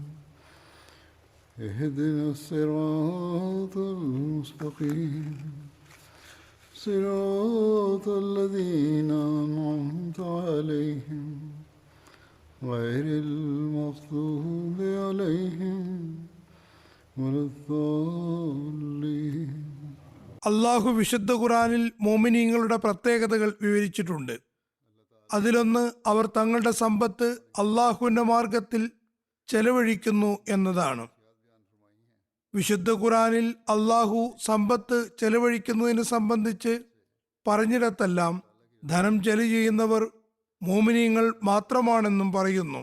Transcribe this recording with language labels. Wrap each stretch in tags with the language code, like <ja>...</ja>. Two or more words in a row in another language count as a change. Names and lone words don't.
<ar>اهدنا الصراط المستقيم صراط الذين أنعمت عليهم غير المغضوب عليهم ولا الضالين.</ar> <ml>അള്ളാഹു വിശുദ്ധ ഖുർആനിൽ മോമിനീങ്ങളുടെ പ്രത്യേകതകൾ വിവരിച്ചിട്ടുണ്ട്. അതിലൊന്ന് അവർ തങ്ങളുടെ സമ്പത്ത് അള്ളാഹുവിന്റെ മാർഗത്തിൽ ചെലവഴിക്കുന്നു എന്നതാണ്. വിശുദ്ധ ഖുർആനിൽ അള്ളാഹു സമ്പത്ത് ചെലവഴിക്കുന്നതിനെ സംബന്ധിച്ച് പറഞ്ഞിടത്തെല്ലാം ധനം ചെലവ് ചെയ്യുന്നവർ മോമിനീങ്ങൾ മാത്രമാണെന്നും പറയുന്നു.</ml>